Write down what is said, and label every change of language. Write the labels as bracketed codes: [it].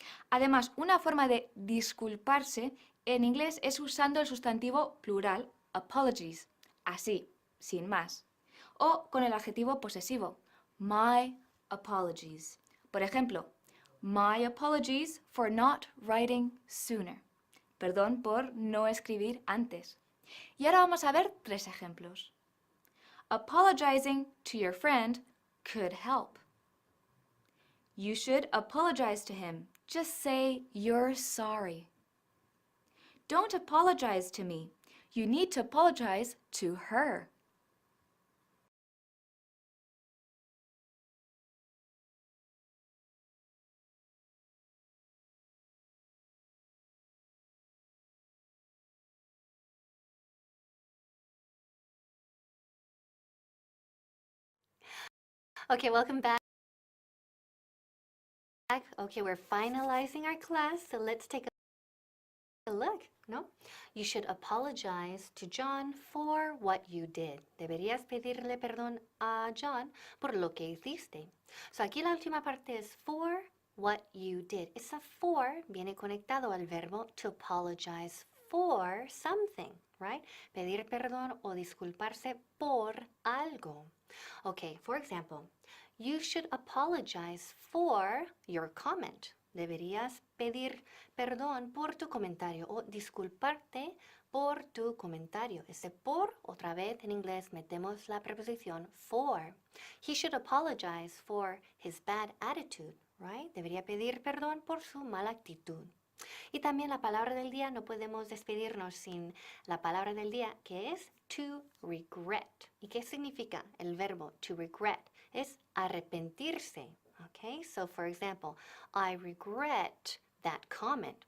[es] Además, una forma de disculparse en inglés es usando el sustantivo plural apologies, así, sin más, o con el adjetivo posesivo, [en] my apologies. [es] Por ejemplo, [en] my apologies for not writing sooner. [es] Perdón por no escribir antes. Y ahora vamos a ver 3 ejemplos. [en] Apologizing to your friend could help. You should apologize to him. Just say you're sorry. Don't apologize to me. You need to apologize to her. Okay, welcome back. Okay, we're finalizing our class, so let's take a look, ¿no? You should apologize to John for what you did. [es] Deberías pedirle perdón a John por lo que hiciste. So aquí la última parte es [en] for what you did. [es] Esa for viene conectado al verbo [en] to apologize for something, right? [es] Pedir perdón o disculparse por algo. [en] Okay, for example, you should apologize for your comment. [es] Deberías pedir perdón por tu comentario o disculparte por tu comentario. Ese por, otra vez en inglés metemos la preposición for. [en] He should apologize for his bad attitude, right? [es] Debería pedir perdón por su mala actitud. Y también la palabra del día, no podemos despedirnos sin la palabra del día, que es [en] to regret. [es] ¿Y qué significa el verbo [en] to regret? [es] Es arrepentirse. [en] Okay, so for example, I regret that comment.